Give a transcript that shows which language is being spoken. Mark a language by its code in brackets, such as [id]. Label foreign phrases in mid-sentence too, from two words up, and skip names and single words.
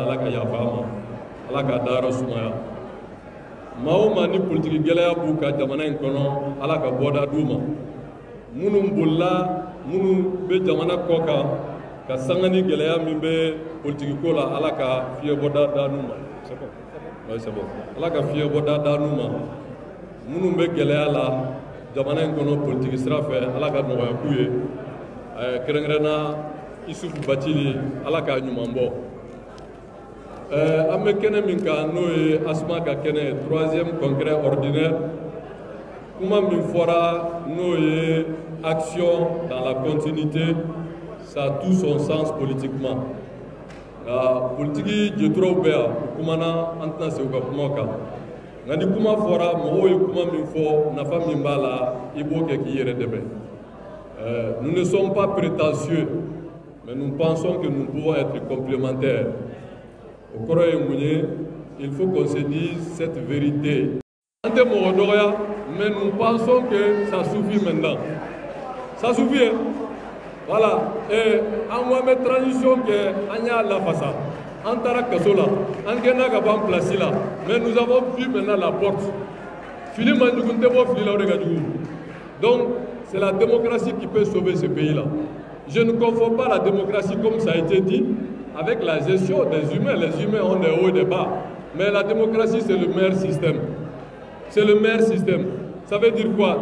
[bm] ala ka yafa a ma ala ka dayɔrɔ sumaya maa o maa ni politiki gɛlɛya b'u ka jamana in kɔnɔ ala ka bɔda d'u ma minnu bolila minnu bɛ jamana kɔ kan ka sanga ni gɛlɛya min bɛ politiki ko la ala ka fiɲɛbɔda da n'u ma ala ka fiɲɛbɔda da n'u ma minnu bɛ gɛlɛya la jamana in kɔnɔ politiki sira fɛ ala ka nɔgɔya k'u ye kɛrɛnkɛrɛnna Isufu Bacili ala k'a ɲuman bɔ an bɛ kɛnɛ min kan n'o ye Asuma ka kɛnɛ [fr] 3e congrès ordinaire [bm] kuma min fɔra n'o ye [fr] action dans la continuité ça a tout son sens politiquement [bm] nka politiki jɛturaw bɛ yan u kumana an tɛna se u ka kumaw kan nka ni kuma fɔra mɔgɔw ye kuma min fɔ nafa min b'a la i b'o kɛ k'i yɛrɛ dɛmɛ [fr] nous ne sommes pas prétentieux mais nous pensons que nous pouvons être complémentaires [bm] o kɔrɔ ye mun ye [fr] il faut qu'on se dise cette vérité [bm] an tɛ mɔgɔ dɔgɔya [fr] mais nous pensons que ça suffit maintenant ça suffit hein? Voilà [bm] an ko an bɛ transition kɛ an y'a lafasa an taara kaso la an kɛnɛ ka ban place la [fr] mais nous avons vu maintenant la porte [bm] fili man jugu n tɛ bɔ fili la o de ka jugu [fr] donc c'est la démocratie qui peut sauver ce pays là je ne confonds pas la démocratie comme ça a été dit avec la gestion des humains. Les humains ont des hauts et des bas mais la démocratie c'est le meilleur système, c'est le meilleur système. Ça veut dire quoi?